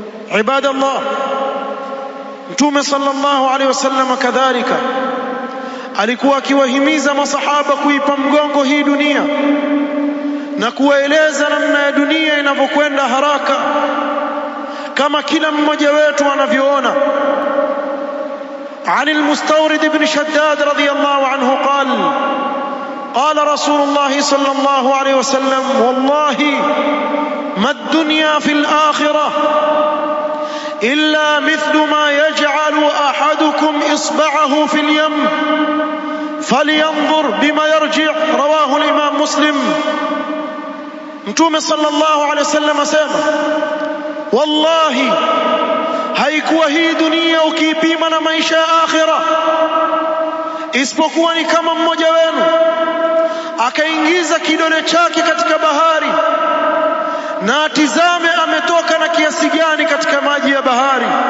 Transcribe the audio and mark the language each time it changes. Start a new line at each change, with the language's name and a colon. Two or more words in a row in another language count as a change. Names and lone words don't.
Swahili: Ibadallah, Mtume
Arabic: صلى الله عليه وسلم
Swahili: kadhalika alikuwa akiwahimiza masahaba kuipa mgongo hii dunia na kuwaeleza namna ya dunia inavyokwenda haraka kama kila mmoja wetu anavyoona.
Arabic: عن المستورد بن شداد رضي الله عنه قال رسول الله صلى الله عليه وسلم: والله ما الدنيا في الآخرة إلا مثل ما يجعل أحدكم إصبعه في اليم فلينظر بما يرجع. رواه الإمام مسلم.
Swahili: Mtume
Arabic: صلى الله عليه وسلم
Swahili: asema, wallahi haikuwa hii dunia ukiipima na maisha ya akhira isipokuwa ni kama mmoja wenu akaingiza kidole chake katika bahari na atizame ametoka na kiasi gani katika maji ya bahari.